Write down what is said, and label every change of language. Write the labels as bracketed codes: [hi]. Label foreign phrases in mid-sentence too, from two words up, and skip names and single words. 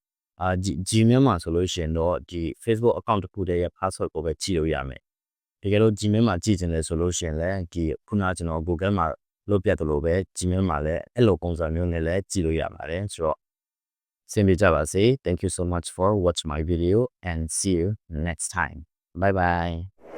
[my] Gmail မှာဆိုလို့ရှိရင်တော့ဒီ Facebook account တစ်ခုတည်းရဲ့ password ကိုပဲကြည့်လို့ရမယ်တကယ်လို့ Gmail မှာကြည့်ချင်တယ်ဆိုလို့ရှိရင်လည်းဒီခုနကကျွန်တော် Google မှာလုပ်ပြတယ်လို့ပဲ Gmail မှာလည်းအဲ့လိုပုံစံမျိုးနဲ့လည်းကြည့်လို့ရပါတယ်ဆိုတော့ဆင်ပြေကြပါစေ [en] Thank you so much for watching my video and see you next time bye bye